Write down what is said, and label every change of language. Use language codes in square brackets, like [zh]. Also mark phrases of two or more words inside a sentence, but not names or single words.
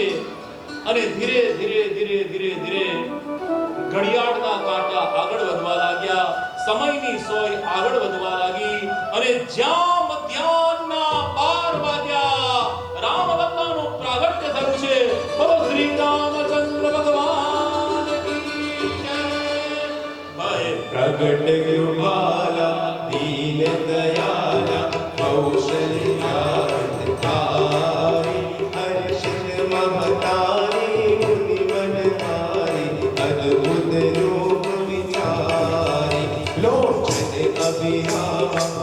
[gu] અને ધીરે ધીરે ધીરે ધીરે ધીરે ઘડિયાળના કાંટા આગળ વધવા લાગ્યા. સમયની સોય આગળ વધવા લાગી. અને જ્યાં મધ્યાહના 12 વાગ્યા રામલલ્લાનું પ્રાગટ્ય થયું છે. બોલો શ્રી રામચંદ્ર ભગવાન કી જય. [awa] प्रगट कृपाला दीन दयाला कौशल्याधिकारी हर्षित महतारी मुनि मनहारी अद्भुत रूप विचारी लोचन अभिरामा